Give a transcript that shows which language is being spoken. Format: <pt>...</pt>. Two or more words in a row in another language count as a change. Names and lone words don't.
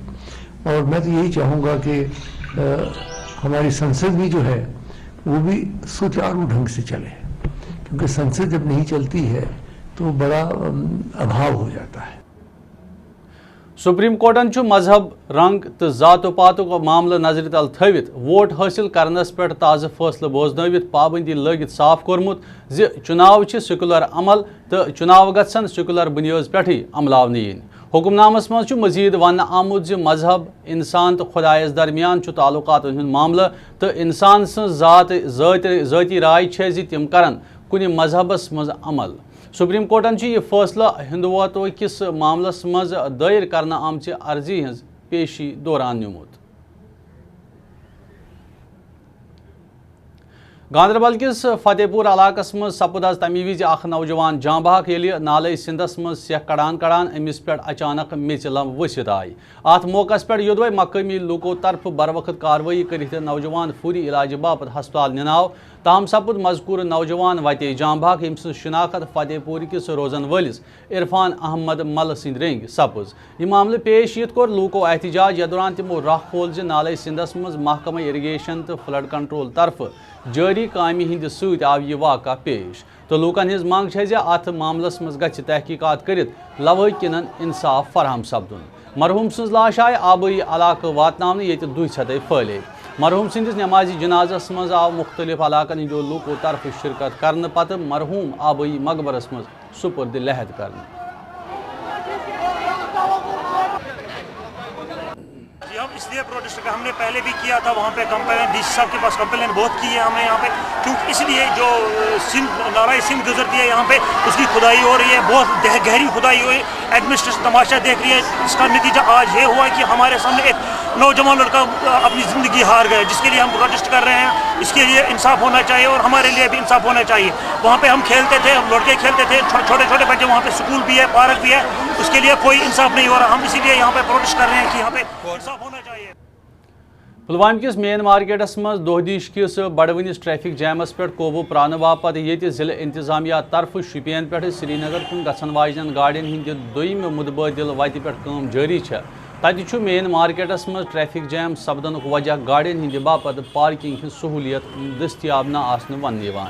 <hi>और मैं तो यही चाहूँगा कि हमारी संसद भी जो है वो भी सुचारू ढंग से चले, क्योंकि संसद जब नहीं चलती है तो बड़ा अभाव हो जाता है।</hi> <en>Supreme Court</en> <ks>मजहब रंग तो जातो पातो का मामला नजर तल थवित वोट हासिल करनस पे ताज़ फैसले बोजनवित पाबंदी लगित साफ कोरमुत जे चुनाव सेकुलर अमल तो चुनाव गसन सेकुलर बुनियाद पे अमलावन यीन। हुक्मनामस मज मजीद वन आमुत जे मजहब इंसान तो खुदायस दरमियान ताल्लुकात हुंद मामला तो इंसान ज़ाती राय जे तिम करन कुनि मजहबस मज अमल।</ks> <en>Supreme Court</en> <ks>यह फैसला हिंदुत्व किस मामलस मज दायर करना आमचे अर्जी हज पेशी दौरान निमुत। गांदरबल किस फतेहपुर इलाकस मज सपद तमी विज नौजवान जां बहक येलि नाले सिंधस मज सेह कड़ान अमिस पे अचानक मेच लम वसित आई। अत मौकस पे योदवे मकामी लूको तरफ बर वक्त कार्रवाई कर नौजवान फूरी इलाज बापत हस्पताल निनाव। ताहम सपद मजकूर नौजवान वते जां बहक यम शिनाख्त फतेहपुर किस रोजन वलिस इरफान अहमद मल सिंद रेंग सपज। यह मामले पेश यित कोर लूको एहतजाज यथ दौरान तिमो राह खोल नाले सिंधस मज महकमा इरिगेशन तो</ks> <en>flood control</en> <ks>तरफ जारी कामि हिंद सत आव यह वाक़ा पेश। तो लूकन हिज मांग है अत मामलस मज गछ तहकीकात करित लवाकिनन इंसाफ फराहम सपदुन। मरहूम सज लाश आय आबई इलाक वातनावने ये दुई छते फैले। मरहूम सिंदिस नमाजी जनाजस मज आव मुख्तलिफ इलाकन हिंदो लूको तरफ शिरकत करने पत मरहूम आबई मकबरस मज सुपुर्द लहद करने।</ks> <hi>हम इसलिए प्रोटेस्ट का हमने पहले भी किया था, वहाँ पे कंप्लेन डीसी साहब के पास कंप्लेन बहुत की है हमने यहाँ पे, क्योंकि इसलिए जो नाला सिंध गुजरती है यहाँ पे उसकी खुदाई हो रही है, बहुत गहरी खुदाई हुई। एडमिनिस्ट्रेशन तमाशा देख रही है। इसका नतीजा आज ये हुआ कि हमारे सामने एक नौजवान लड़का अपनी ज़िंदगी हार गया, जिसके लिए हम प्रोटेस्ट कर रहे हैं। इसके लिए इंसाफ होना चाहिए और हमारे लिए भी इंसाफ होना चाहिए। वहाँ पे हम खेलते थे, लड़के खेलते थे, छोटे छोटे बच्चे, वहाँ पे स्कूल भी है, पार्क भी है, उसके लिए कोई इंसाफ नहीं हो रहा। हम इसीलिए यहाँ पे प्रोटेस्ट कर रहे हैं कि यहाँ पे इंसाफ होना चाहिए।</hi> <ks>पुलवाम किस</ks> <en>main markets</en> <ks>मज दोहदीश किस बड़वनिस</ks> <en>traffic jams</en> <ks>पे काबू प्रान बापत ये जिले इंतजामिया तरफ शुपियन पे श्रीनगर कुन गसन वाजन गाड़ियन हिंद दोयम मुतबादिल वत पे काम जारी है। तत</ks> <en>main markets</en> <ks>मज</ks> <en>traffic jam</en> <ks>सपदन वजह गाड़ियन हिंद बापत पार्किंग हिंद सहूलियत दस्तियाब न आसन वन।</ks>